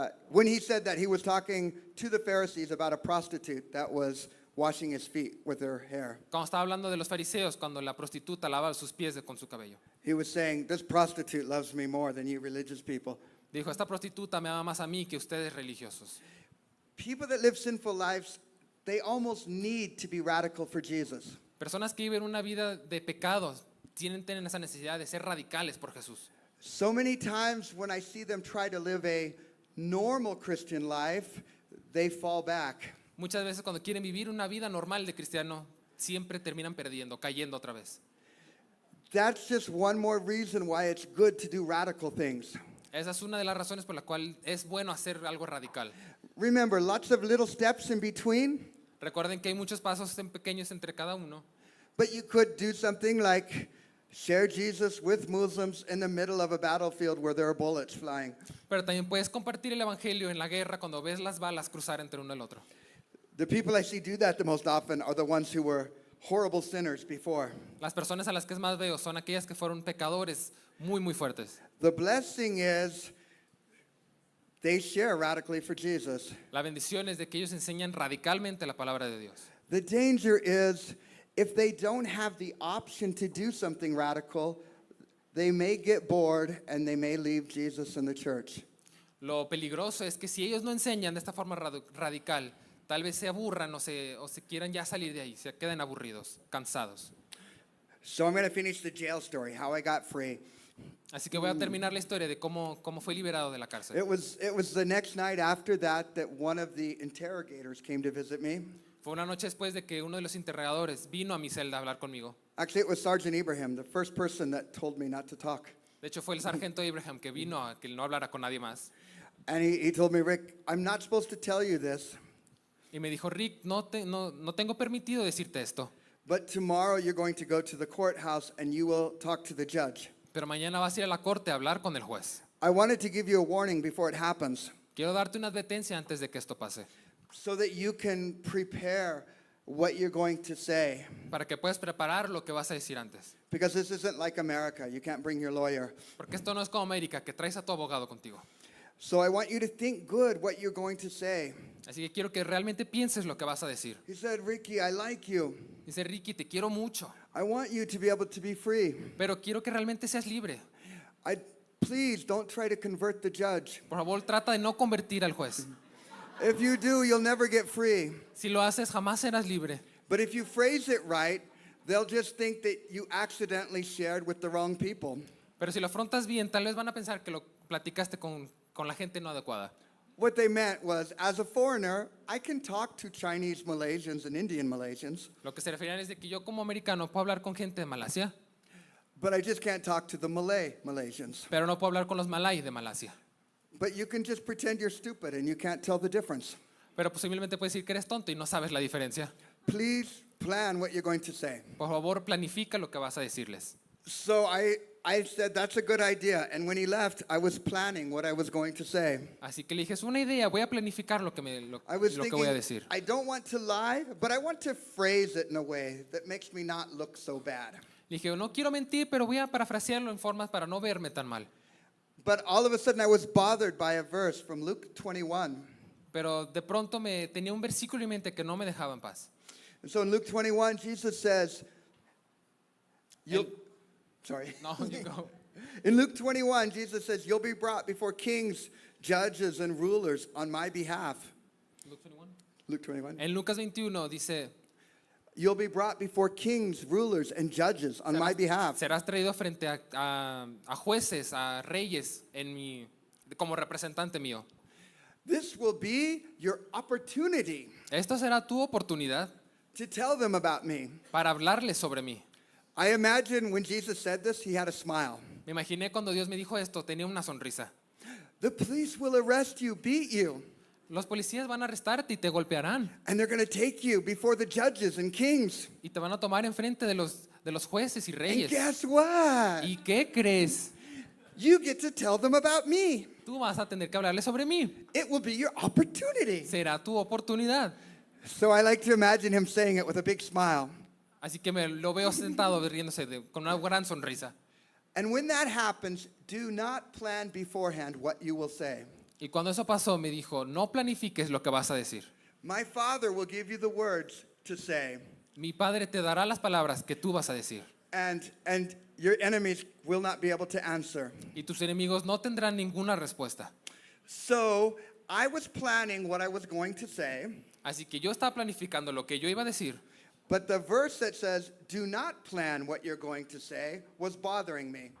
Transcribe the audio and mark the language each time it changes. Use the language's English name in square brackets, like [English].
[English] When he said that, he was talking to the Pharisees about a prostitute that was washing his feet with her hair. [Spanish] Cuando estaba hablando de los fariseos, cuando la prostituta lavaba sus pies con su cabello. [English] He was saying, this prostitute loves me more than you religious people. [Spanish] Dijo, esta prostituta me ama más a mí que ustedes religiosos. [English] People that live sinful lives, they almost need to be radical for Jesus. [Spanish] Personas que viven una vida de pecados tienen esa necesidad de ser radicales por Jesús. [English] So many times when I see them try to live a normal Christian life, they fall back. [Spanish] Muchas veces cuando quieren vivir una vida normal de cristiano, siempre terminan perdiendo, cayendo otra vez. [English] That's just one more reason why it's good to do radical things. [Spanish] Esa es una de las razones por la cual es bueno hacer algo radical. [English] Remember, lots of little steps in between, [Spanish] Recuerden que hay muchos pasos pequeños entre cada uno, [English] but you could do something like share Jesus with Muslims in the middle of a battlefield where there are bullets flying. [Spanish] pero también puedes compartir el evangelio en la guerra cuando ves las balas cruzar entre uno y el otro. [English] The people I see do that the most often are the ones who were horrible sinners before. [Spanish] Las personas a las que más veo son aquellas que fueron pecadores muy, muy fuertes. [English] The blessing is they share radically for Jesus. [Spanish] La bendición es de que ellos enseñan radicalmente la palabra de Dios. [English] The danger is if they don't have the option to do something radical, they may get bored and they may leave Jesus and the church. [Spanish] Lo peligroso es que si ellos no enseñan de esta forma radical, tal vez se aburran o se quieran ya salir de ahí, se queden aburridos, cansados. [English] So I'm going to finish the jail story, how I got free. [Spanish] Así que voy a terminar la historia de cómo fue liberado de la cárcel. [English] It was the next night after that one of the interrogators came to visit me. [Spanish] Fue una noche después de que uno de los interrogadores vino a mi celda a hablar conmigo. [English] Actually, it was Sergeant Ibrahim, the first person that told me not to talk. [Spanish] De hecho, fue el sargento Abraham que vino a que no hablara con nadie más. [English] And he told me, Rick, I'm not supposed to tell you this, [Spanish] Y me dijo, Rick, no tengo permitido decirte esto, [English] but tomorrow you're going to go to the courthouse and you will talk to the judge. [Spanish] pero mañana vas a ir a la corte a hablar con el juez. [English] I wanted to give you a warning before it happens [Spanish] Quiero darte una advertencia antes de que esto pase, [English] so that you can prepare what you're going to say. [Spanish] para que puedas preparar lo que vas a decir antes. [English] Because this isn't like America. You can't bring your lawyer. [Spanish] Porque esto no es como América, que traes a tu abogado contigo. [English] So I want you to think good what you're going to say. [Spanish] Así que quiero que realmente pienses lo que vas a decir. [English] He said, Ricky, I like you. [Spanish] Dice, Ricky, te quiero mucho, [English] I want you to be able to be free. [Spanish] pero quiero que realmente seas libre. [English] Please don't try to convert the judge. [Spanish] Por favor, trata de no convertir al juez. [English] If you do, you'll never get free. [Spanish] Si lo haces, jamás serás libre. [English] But if you phrase it right, they'll just think that you accidentally shared with the wrong people. [Spanish] Pero si lo afrontas bien, tal vez van a pensar que lo platicaste con la gente no adecuada. [English] What they meant was, as a foreigner, I can talk to Chinese Malaysians and Indian Malaysians, [Spanish] Lo que se referían es de que yo como americano puedo hablar con gente de Malasia, [English] but I just can't talk to the Malay Malaysians. [Spanish] pero no puedo hablar con los malay de Malasia. [English] But you can just pretend you're stupid and you can't tell the difference. [Spanish] Pero posiblemente puedes decir que eres tonto y no sabes la diferencia. [English] Please plan what you're going to say. [Spanish] Por favor, planifica lo que vas a decirles. [English] So I said, that's a good idea. And when he left, I was planning what I was going to say. [Spanish] Así que le dije, es una idea, voy a planificar lo que [English] I was [Spanish] lo que voy a [English] thinking, [Spanish] decir. [English] I don't want to lie, but I want to phrase it in a way that makes me not look so bad. [Spanish] Le dije, no quiero mentir, pero voy a parafrasearlo en formas para no verme tan mal. [English] But all of a sudden, I was bothered by a verse from Luke 21. [Spanish] Pero de pronto me tenía un versículo en mente que no me dejaba en paz. [English] And so in Luke 21, Jesus says, sorry. No, you go. In Luke 21, Jesus says, you'll be brought before kings, judges, and rulers on my behalf. Luke 21. Luke 21. [Spanish] En Lucas 21 dice, [English] You'll be brought before kings, rulers, and judges on my behalf. [Spanish] serás traído frente a jueces, a reyes como representante mío. [English] This will be your opportunity [Spanish] Esto será tu oportunidad [English] to tell them about me. [Spanish] para hablarles sobre mí. [English] I imagine when Jesus said this, he had a smile. [Spanish] Me imaginé cuando Dios me dijo esto, tenía una sonrisa. [English] The police will arrest you, beat you, [Spanish] Los policías van a arrestarte y te golpearán [English] and they're going to take you before the judges and kings. [Spanish] y te van a tomar enfrente de los jueces y [English] And [Spanish] reyes. [English] guess what? [Spanish] ¿Y qué crees? [English] You get to tell them about me. [Spanish] Tú vas a tener que hablarles sobre mí. [English] It will be your opportunity. [Spanish] Será tu oportunidad. [English] So I like to imagine him saying it with a big smile. [Spanish] Así que me lo veo sentado riéndose con una gran sonrisa. [English] And when that happens, do not plan beforehand what you will say. [Spanish] Y cuando eso pasó, me dijo, no planifiques lo que vas a decir. [English] My Father will give you the words to say, [Spanish] Mi Padre te dará las palabras que tú vas a decir. [English] and your enemies will not be able to answer. [Spanish] Y tus enemigos no tendrán ninguna respuesta. [English] So I was planning what I was going to say, [Spanish] Así que yo estaba planificando lo que yo iba a decir. [English] but the verse that says, do not plan what you're going to say, was bothering me.